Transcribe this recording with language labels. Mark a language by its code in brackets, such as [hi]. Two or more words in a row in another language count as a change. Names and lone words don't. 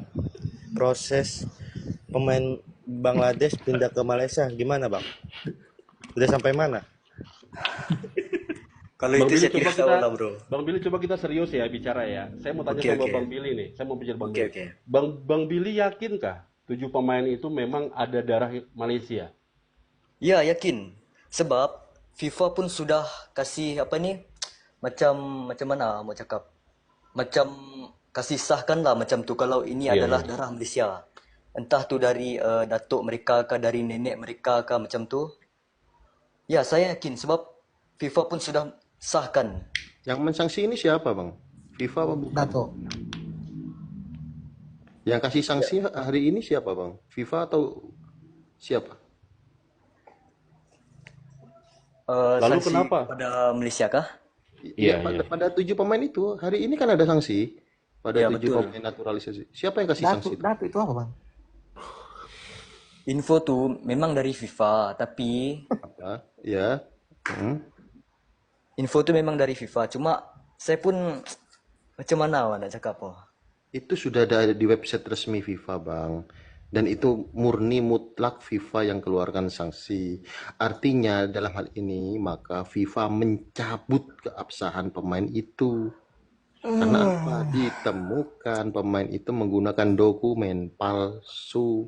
[id] Proses pemain Bangladesh pindah ke Malaysia gimana Bang? Udah sampai mana? [ms] Kalau [id] Bang [ms] itu [id] Billy [ms] saya [id] coba [ms] tidak tahu [id] kita [ms] lah bro. [id] Bang Billy coba kita serius ya bicara ya. Saya mau tanya Oke sama oke. Bang Billy nih. Saya mau bicara Bang Oke Billy. oke. Bang Billy yakinkah 7 pemain itu memang ada darah Malaysia? [ms] Ya yakin. Sebab FIFA pun sudah kasih apa ni, macam mana mau cakap, macam kasih sahkan lah macam tu kalau ini [id] Iya, [ms] adalah [id] iya. [ms] darah Malaysia. Entah tu dari datuk mereka kah, dari nenek mereka kah, macam tu. Ya saya yakin sebab FIFA pun sudah sahkan. [id] Yang mensanksi ini siapa bang? FIFA apa bukan? [ms] Dato. [id] Yang kasih sanksi hari ini siapa bang? FIFA atau siapa? Lalu Sanksi kenapa? pada Malaysia kah? [ms] Iya, [id] Pada, [ms] iya. [id] pada 7 pemain itu hari ini kan ada sanksi pada [ms] Ya [id] 7 [ms] betul. [id] pemain naturalisasi. Siapa yang kasih [ms] Dato, [id] sanksi itu? Dato itu apa Bang? [ms] Info tu memang dari FIFA, tapi [id] Apa? Ya. Hmm. [ms] info tu memang dari FIFA. Cuma saya pun macam mana awak nak cakap apa? [id] Itu sudah ada di website resmi FIFA bang. Dan itu murni mutlak FIFA yang keluarkan sanksi. Artinya dalam hal ini maka FIFA mencabut keabsahan pemain itu. Karena apa? Ditemukan pemain itu menggunakan dokumen palsu.